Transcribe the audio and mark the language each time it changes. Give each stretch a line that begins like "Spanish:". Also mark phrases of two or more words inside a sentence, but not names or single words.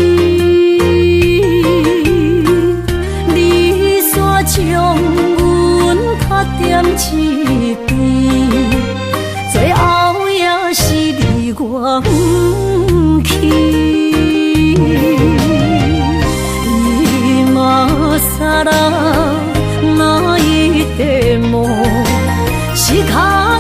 Min Nan Chinese: 你煞将阮卡点一边，最后也是离我不去。
Japanese: 今さら泣いても仕方